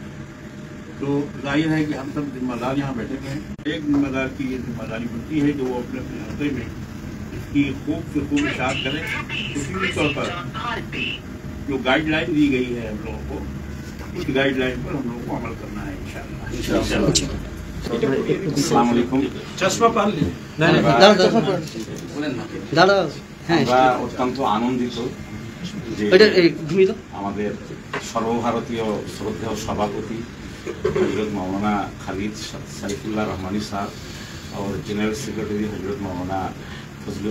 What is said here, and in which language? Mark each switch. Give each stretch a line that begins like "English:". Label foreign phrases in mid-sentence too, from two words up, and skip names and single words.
Urdu: تو ظاہر ہے کہ ہم سب ذمہ دار یہاں بیٹھے ہوئے ہیں۔ ایک ذمہ دار کی یہ ذمہ داری بنتی ہے کہ وہ اپنے اپنے عہدے میں اس کی خوب سے خوب اشاعت کرے۔ اسی طور پر جو گائیڈ لائن دی گئی ہے ہم لوگوں کو، اس گائیڈ لائن پر ہم لوگوں کو عمل کرنا ہے انشاءاللہ۔
Bangla: আসসালামু আলাইকুম। আমরা অত্যন্ত আনন্দিত যে আমাদের সর্বভারতীয় শ্রদ্ধেয় সভাপতি হযরত মৌলানা খালিদ সাইফুল্লাহ রহমানী সাহেব और
English: General Secretary
Bangla: হযরত মৌলানা ফজলুর